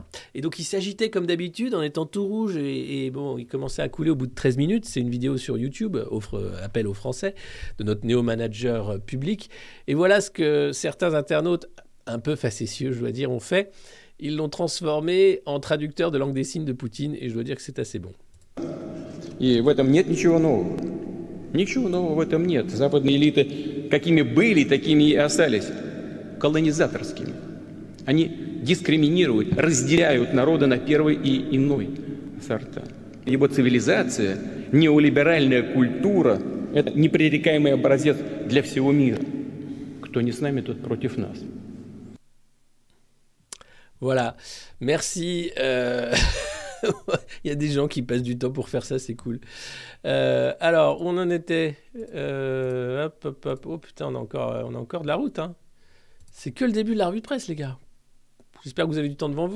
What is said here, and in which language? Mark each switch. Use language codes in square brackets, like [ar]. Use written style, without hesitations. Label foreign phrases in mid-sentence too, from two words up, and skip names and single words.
[fr] Et donc il s'agitait comme d'habitude, en étant tout rouge, et bon, il commençait à couler au bout de 13 minutes. C'est une vidéo sur YouTube, appel aux Français, de notre néo-manager public. Et voilà ce que certains internautes, un peu facétieux, je dois dire, ont fait. Ils l'ont transformé en traducteur de langue des signes de Poutine, et je dois dire que c'est assez bon. [ru] И в этом нет ничего нового. Ничего нового в этом нет. Западные элиты какими были, такими и остались. Колонизаторскими. Они дискриминируют, разделяют народы на первый и иной сорта. Ибо цивилизация, неолиберальная культура – это непререкаемый образец для всего мира. Кто не с нами, тот против нас. [fr] Voilà, merci. Il y a des gens qui passent du temps pour faire ça, c'est cool. Alors, on en était... hop. Oh putain, on a encore de la route. Hein. C'est que le début de la revue de presse, les gars. J'espère que vous avez du temps devant vous.